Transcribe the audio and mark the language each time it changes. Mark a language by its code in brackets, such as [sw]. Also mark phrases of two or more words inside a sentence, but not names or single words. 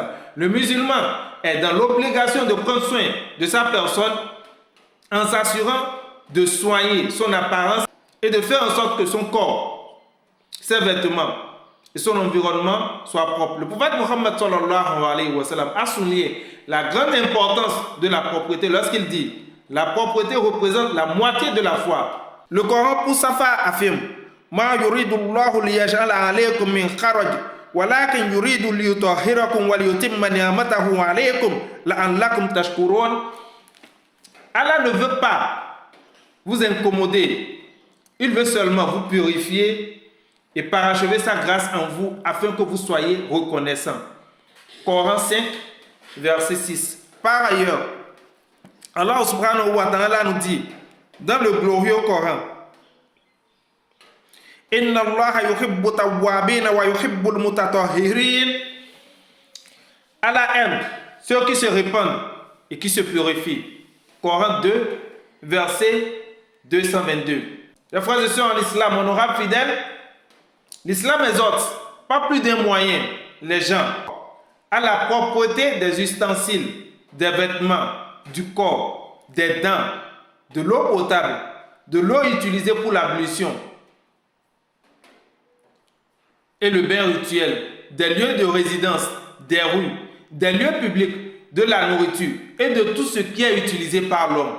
[fr] Le musulman est dans l'obligation de prendre soin de sa personne en s'assurant de soigner son apparence et de faire en sorte que son corps, ses vêtements et son environnement soient propres. Le prophète Mohammed [ar] صلى الله عليه وسلم [fr] a souligné la grande importance de la propreté lorsqu'il dit « La propreté représente la moitié de la foi ». Le Coran pour sa part affirme « [ar] ما يريد الله ليجعل عليكم من حرج ولكن يريد ليطهركم وليتم نعمته عليكم لعلكم تشكرون [fr] » Allah ne veut pas vous incommoder, il veut seulement vous purifier et parachever sa grâce en vous afin que vous soyez reconnaissants. Coran 5, verset 6. Par ailleurs, Allah [ar] سبحانه وتعالى [fr] nous dit dans le glorieux Coran, [ar] إن الله يحب التوابين ويحب المتطهرين. [fr] Allah aime ceux qui se répandent et qui se purifient. Coran 2, verset 222. Les frères et sœurs en islam, honorables fidèles, l'islam exhorte, pas plus d'un moyen, les gens à la propreté des ustensiles, des vêtements, du corps, des dents, de l'eau potable, de l'eau utilisée pour l'ablution et le bain rituel, des lieux de résidence, des rues, des lieux publics, de la nourriture et de tout ce qui est utilisé par l'homme.